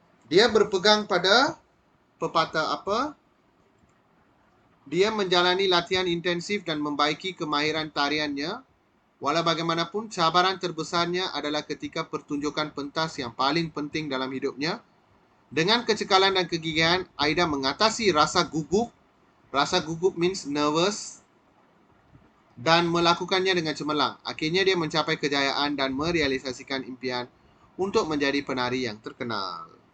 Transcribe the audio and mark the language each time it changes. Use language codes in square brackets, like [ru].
[ms] Dia berpegang pada pepatah apa? Dia menjalani latihan intensif dan membaiki kemahiran tariannya. Walau bagaimanapun, cabaran terbesarnya adalah ketika pertunjukan pentas yang paling penting dalam hidupnya. Dengan kecekalan dan kegigihan, Aida mengatasi rasa gugup. Rasa gugup [en] means nervous. [ms] Dan melakukannya dengan cemerlang. Akhirnya dia mencapai kejayaan dan merealisasikan impian untuk menjadi penari yang terkenal.